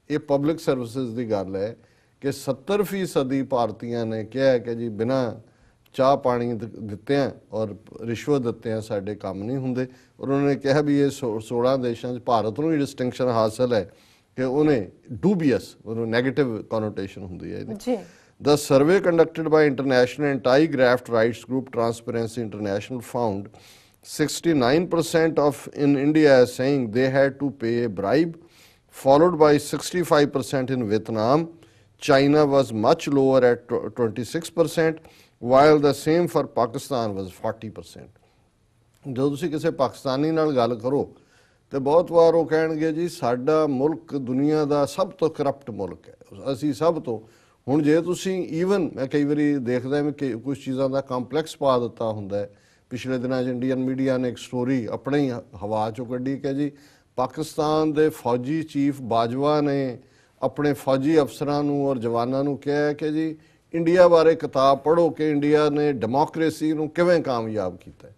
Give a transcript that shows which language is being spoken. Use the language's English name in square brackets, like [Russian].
[Punjabi] ਇਹ public services ਦੀ ਗੱਲ ਹੈ ਕਿ 70% ਭਾਰਤੀਆਂ ਨੇ ਕਿਹਾ ਕਿ ਜੀ ਬਿਨਾਂ ਚਾਹ ਪਾਣੀ ਦਿੱਤੇ ਆ ਔਰ ਰਿਸ਼ਵਤ ਦਿੱਤੇ ਆ ਸਾਡੇ ਕੰਮ ਨਹੀਂ ਹੁੰਦੇ। ਔਰ ਉਹਨਾਂ ਨੇ ਕਿਹਾ ਵੀ ਇਹ 16 ਦੇਸ਼ਾਂ 'ਚ ਭਾਰਤ ਨੂੰ ਹੀ ਡਿਸਟਿੰਕਸ਼ਨ ਹਾਸਲ ਹੈ ਕਿ ਉਹਨੇ ਡੂਬੀਅਸ, ਉਹਨੂੰ ਨੈਗੇਟਿਵ ਕੋਨੋਟੇਸ਼ਨ ਹੁੰਦੀ ਹੈ ਇਹਦੀ। [English] The survey conducted by International Anti-Graft Rights Group Transparency International found 69% of in India as saying they had to pay a bribe, followed by 65% in Vietnam. China was much lower at 26%, while the same for Pakistan was 40%. [Punjabi] ਜਦੋਂ ਤੁਸੀਂ ਕਿਸੇ ਪਾਕਿਸਤਾਨੀ ਨਾਲ ਗੱਲ ਕਰੋ ਤੇ ਬਹੁਤ ਵਾਰ ਉਹ ਕਹਿਣਗੇ ਜੀ ਸਾਡਾ ਮੁਲਕ ਦੁਨੀਆ ਦਾ ਸਭ ਤੋਂ ਕਰਪਟ ਮੁਲਕ ਹੈ, ਅਸੀਂ ਸਭ ਤੋਂ। ਹੁਣ ਜੇ ਤੁਸੀਂ ਈਵਨ ਮੈਂ ਕਈ ਵਾਰੀ ਦੇਖਦਾ ਮੈਂ ਕਿ ਕੁਝ ਚੀਜ਼ਾਂ ਦਾ ਕੰਪਲੈਕਸ ਪਾ ਦਿੱਤਾ ਹੁੰਦਾ ਹੈ। ਪਿਛਲੇ ਦਿਨਾਂ 'ਚ ਇੰਡੀਅਨ ਮੀਡੀਆ ਨੇ ਇੱਕ ਸਟੋਰੀ ਆਪਣੇ ਹੀ ਹਵਾ 'ਚੋਂ ਕੱਢੀ ਕਿ ਜੀ ਪਾਕਿਸਤਾਨ ਦੇ ਫੌਜੀ ਚੀਫ ਬਾਜਵਾ ਨੇ ਆਪਣੇ ਫੌਜੀ ਅਫਸਰਾਂ ਨੂੰ ਔਰ ਜਵਾਨਾਂ ਨੂੰ ਕਿਹਾ ਕਿ ਜੀ ਇੰਡੀਆ ਬਾਰੇ ਕਿਤਾਬ ਪੜ੍ਹੋ ਕਿ ਇੰਡੀਆ ਨੇ ਡੈਮੋਕ੍ਰੇਸੀ ਨੂੰ ਕਿਵੇਂ ਕਾਮਯਾਬ ਕੀਤਾ।